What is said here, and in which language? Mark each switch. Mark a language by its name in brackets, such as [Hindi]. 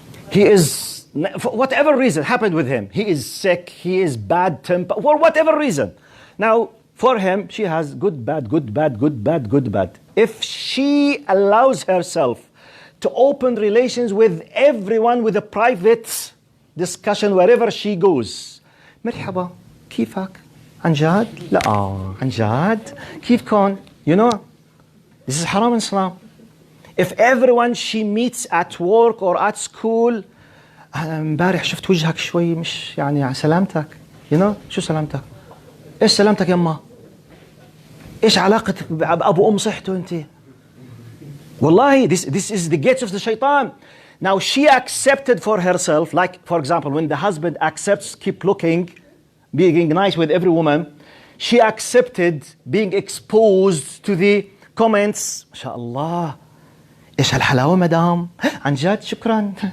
[English] He is, for whatever reason happened with him. He is sick, he is bad temper, for whatever reason. Now, for him, she has good, bad, good, bad, good, bad, good, bad. If she allows herself to open relations with everyone with a private discussion wherever she goes. [Arabic] مرحبا كيفك؟ عن جد؟ لا عن جد؟ كيفكن؟ [English] You know, this is haram in Islam. If everyone she meets at work or at school, [Arabic] امبارح شفت وجهك شوي مش يعني سلامتك. You know, شو سلامتك؟ ايش سلامتك يما؟ ايش علاقتك بأبو أم صحته أنت؟ والله [English] this is the gates of the shaitan. Now she accepted for herself, like for example, when the husband accepts, keep looking, being nice with every woman, she accepted being exposed to the comments. [Arabic] ما شاء الله ايش هالحلاوة مدام؟ عن جد شكرا.